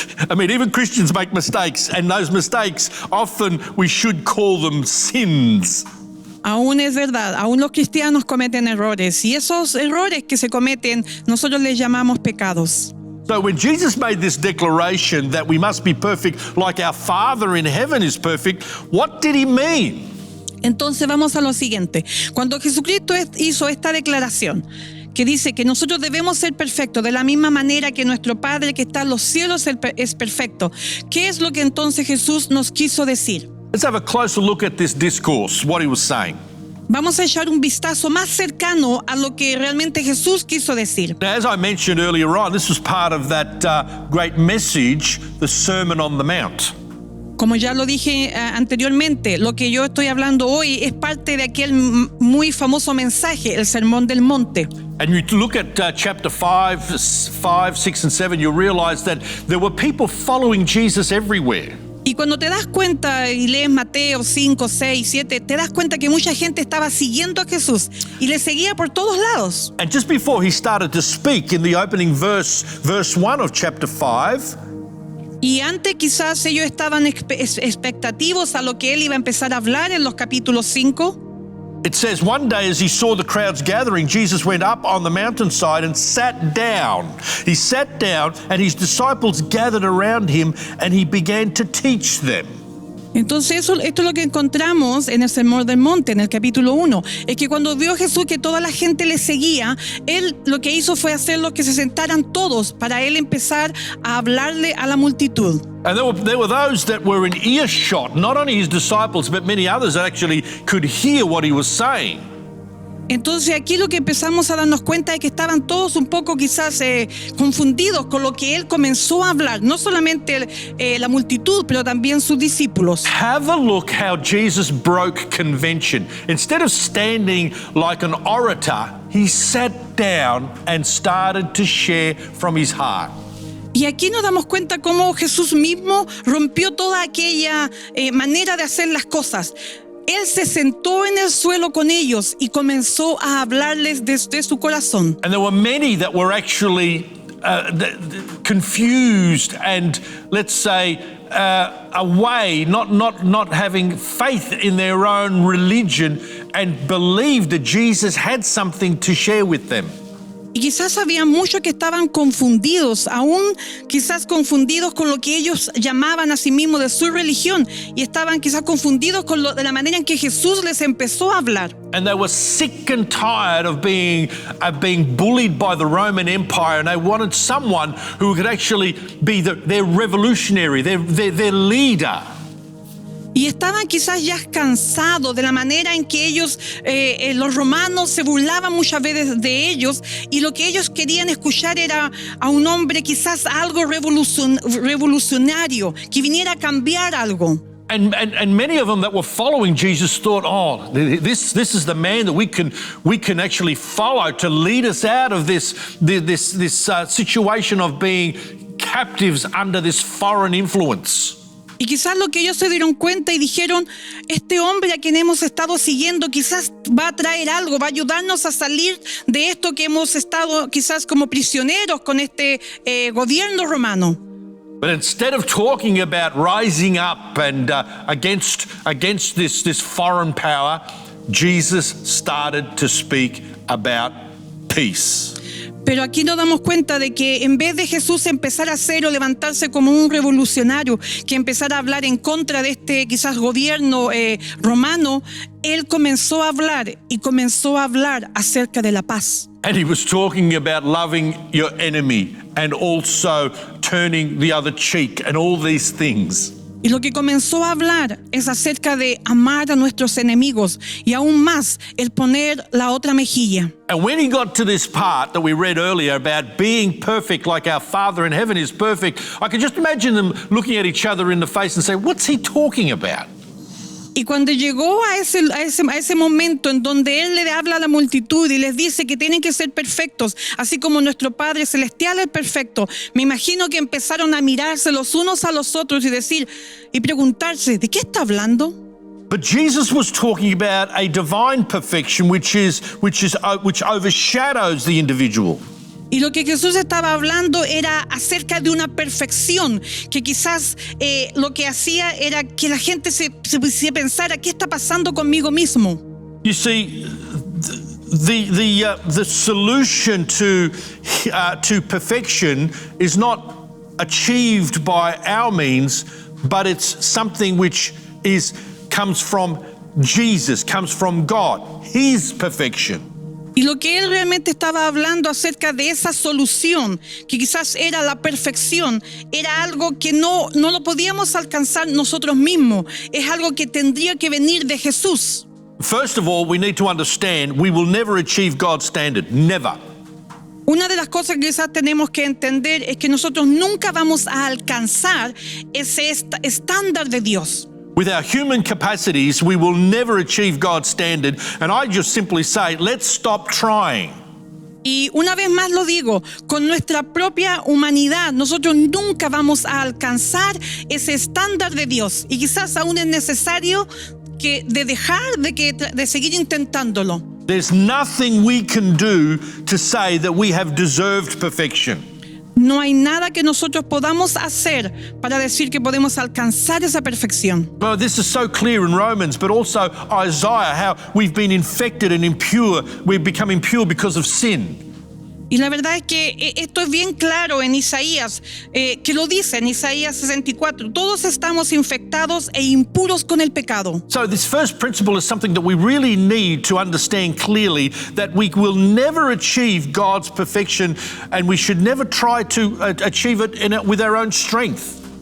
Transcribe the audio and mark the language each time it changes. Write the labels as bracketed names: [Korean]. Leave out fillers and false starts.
[English] I mean, even Christians make mistakes, and those mistakes, often we should call them sins. [Spanish] Aún es verdad, aún los cristianos cometen errores y esos errores que se cometen nosotros les llamamos pecados. [English] So when Jesus made this declaration that we must be perfect like our Father in heaven is perfect, what did he mean? [Spanish] Entonces vamos a lo siguiente. Cuando Jesucristo hizo esta declaración que dice que nosotros debemos ser perfectos de la misma manera que nuestro Padre que está en los cielos es perfecto, ¿qué es lo que entonces Jesús nos quiso decir? [English] Let's have a closer look at this discourse, what he was saying. [Spanish] Vamos a echar un vistazo más cercano a lo que realmente Jesús quiso decir. [English] Now, as I mentioned earlier on, this was part of that great message, the Sermon on the Mount. [Spanish] Como ya lo dije anteriormente, lo que yo estoy hablando hoy es parte de aquel muy famoso mensaje, el Sermón del Monte. [English] And you look at chapter 5, 6, and 7, you'll realize that there were people following Jesus everywhere. [Spanish] Y cuando te das cuenta y lees Mateo 5, 6, 7, te das cuenta que mucha gente estaba siguiendo a Jesús y le seguía por todos lados. [English] And just before he started to speak in the opening verse 1 of chapter 5, [Spanish] Y antes quizás ellos estaban expectativos a lo que él iba a empezar a hablar en los capítulos 5. [English] it says, one day as he saw the crowds gathering, Jesus went up on the mountainside and sat down. He sat down and his disciples gathered around him and he began to teach them. [Spanish] Entonces esto es lo que encontramos en el Sermón del Monte, en el capítulo 1. Es que cuando vio Jesús que toda la gente le seguía, él lo que hizo fue hacerlo que se sentaran todos para él empezar a hablarle a la multitud. [English] And there were those that were in earshot, not only his disciples, but many others that actually could hear what he was saying. [Spanish] Entonces aquí lo que empezamos a darnos cuenta es que estaban todos un poco quizás confundidos con lo que él comenzó a hablar, no solamente la multitud, pero también sus discípulos. [English] Have a look how Jesus broke convention. Instead of standing like an orator, he sat down and started to share from his heart. [Spanish] Y aquí nos damos cuenta cómo Jesús mismo rompió toda aquella manera de hacer las cosas. Él se sentó en el suelo con ellos y comenzó a hablarles desde su corazón. [English] And there were many that were actually confused and, let's say, away, not having faith in their own religion, and believed that Jesus had something to share with them. [Spanish] Y quizás había muchos que estaban confundidos, aún quizás confundidos con lo que ellos llamaban a sí mismos de su religión, y estaban quizás confundidos con de la manera en que Jesús les empezó a hablar. [English] And they were sick and tired of being bullied by the Roman Empire, and they wanted someone who could actually be their revolutionary, their leader. [Spanish] Y estaban quizás ya cansados de la manera en que ellos, los romanos, se burlaban muchas veces de ellos, y lo que ellos querían escuchar era a un hombre quizás algo revolucionario, que viniera a cambiar algo. [English] And many of them that were following Jesus thought, oh, this is the man that we can actually follow to lead us out of this situation of being captives under this foreign influence. [Spanish] Y quizás lo que ellos se dieron cuenta y dijeron, este hombre a quien hemos estado siguiendo quizás va a traer algo, va a ayudarnos a salir de esto que hemos estado quizás como prisioneros con este gobierno romano. [English] But instead of talking about rising up and against this foreign power, Jesus started to speak about peace. [Spanish] Pero aquí nos damos cuenta de que en vez de Jesús empezar a hacer o levantarse como un revolucionario, que empezara a hablar en contra de este quizás gobierno romano, él comenzó a hablar acerca de la paz. [English] And he was talking about loving your enemy and also turning the other cheek and all these things. [Spanish] Y lo que comenzó a hablar es acerca de amar a nuestros enemigos y aún más el poner la otra mejilla. [English] And when he got to this part that we read earlier about being perfect like our Father in heaven is perfect, I could just imagine them looking at each other in the face and say, what's he talking about? [Spanish] Y cuando llegó a ese momento en donde él le habla a la multitud y les dice que tienen que ser perfectos, así como nuestro Padre Celestial es perfecto, me imagino que empezaron a mirarse los unos a los otros y preguntarse, ¿de qué está hablando? [English] But Jesus was talking about a divine perfection which overshadows the individual. [Spanish] Y lo que Jesús estaba hablando era acerca de una perfección que quizás lo que hacía era que la gente se pensara, ¿qué está pasando conmigo mismo? [English] You see, the solution to perfection is not achieved by our means, but it's something which comes from Jesus, comes from God, His perfection. [Spanish] Y lo que él realmente estaba hablando acerca de esa solución, que quizás era la perfección, era algo que no lo podíamos alcanzar nosotros mismos. Es algo que tendría que venir de Jesús. [English] First of all, we need to understand we will never achieve God's standard. Never. [Spanish] Una de las cosas que quizás tenemos que entender es que nosotros nunca vamos a alcanzar ese estándar de Dios. [English] With our human capacities, we will never achieve God's standard. And I just simply say, let's stop trying. [Spanish] Y una vez más lo digo, con nuestra propia humanidad, nosotros nunca vamos a alcanzar ese estándar de Dios. Y quizás aún es necesario de seguir intentándolo. [English] There's nothing we can do to say that we have deserved perfection. [Spanish] No hay nada que nosotros podamos hacer para decir que podemos alcanzar esa perfección. [English] Well, this is so clear in Romans, but also Isaiah, how we've been infected and impure. We've become impure because of sin. [Spanish] Y la verdad es que esto es bien claro en Isaías, que lo dice en Isaías 64. Todos estamos infectados e impuros con el pecado. [English] So this first principle is something that we really need to understand clearly, that we will never achieve God's perfection and we should never try to achieve it with our own strength.